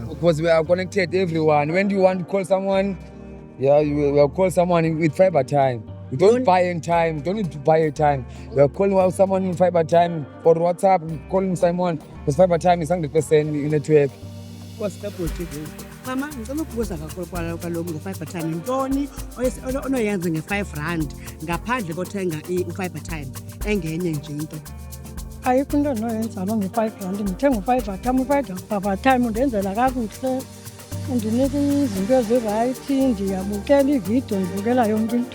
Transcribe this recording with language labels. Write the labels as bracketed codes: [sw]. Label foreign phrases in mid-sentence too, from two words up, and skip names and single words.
[en] because we are connected, everyone. When you want to call someone, you will call someone with Fiber Time. You don't buy in time. You don't need to buy a time. You are calling someone in Fiber Time or WhatsApp, calling someone because Fiber Time is 100% in network. What's the point? [xh] Mama, ngicela ukubuza kakhulu kwaloku nge-Fiber Time. Yintoni onoyenza nge-5 rand ngaphandle kothenga u-Fiber Time engenye nje into? Ayikho into endinoyenza lo nge-5 rand. Ndithenga u-Fiber Time. U-Fiber Time undenzela kakuhle, undinika izinto ezirayithi, ndiyabukela iividiyo, ndibukela yonke into.